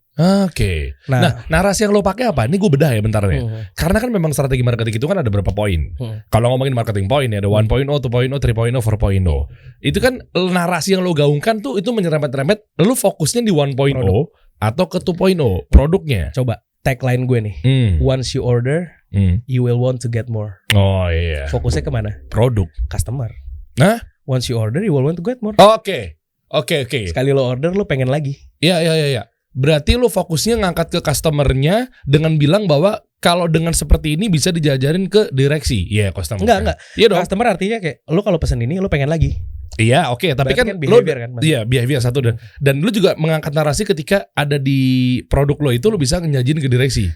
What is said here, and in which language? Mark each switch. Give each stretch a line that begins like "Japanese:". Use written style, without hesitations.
Indonesian: Nah, narasi yang lo pakai apa? Ini gue bedah ya bentar ya. Karena kan memang strategi marketing itu kan ada beberapa poin. Kalau ngomongin marketing point ya ada 1.0, 2.0, 3.0, 4.0. Itu kan narasi yang lo gaungkan tuh itu menyerempet-rempet. Lo fokusnya di 1.0 atau ke 2.0 produknya. Coba tagline gue nih.
English: Once you order, you will want to get more.
Indonesian: Oh iya. Fokusnya kemana? Produk, customer. Nah,
English: once you order, you will want to get more.
Indonesian: Oke. Sekali lo order, lo pengen lagi. Iya. Berarti lo fokusnya ngangkat ke customernya dengan bilang bahwa kalau dengan seperti ini bisa dijajarin ke direksi. Iya, customer. Enggak. Iya dong. Customer artinya kayak lo kalau pesan ini lo pengen lagi. Iya, oke. Tapi kan behavior kan. Iya, behavior satu dan lo juga mengangkat narasi ketika ada di produk lo itu lo bisa nyajin ke direksi.